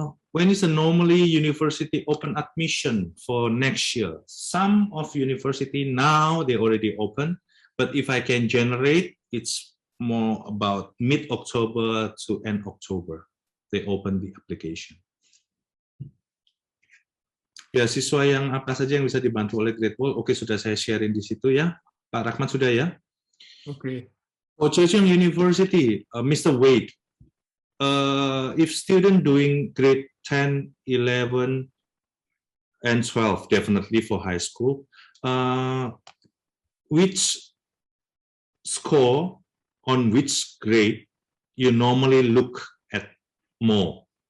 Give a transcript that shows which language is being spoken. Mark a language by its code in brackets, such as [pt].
[en] When is a normally university open admission for next year? Some of university now they already open, but if I can generate, it's more about mid-October to end October. They open the application. [id] Beasiswa yang apa saja yang bisa dibantu oleh Great Wall? Oke, sudah saya sharing di situ ya. Pak Rahmat sudah ya? Oke. [en] For Zhejiang University, Mr. Wade, if student doing grade 10, 11, and 12, definitely for high school, which score on which grade you normally look at more?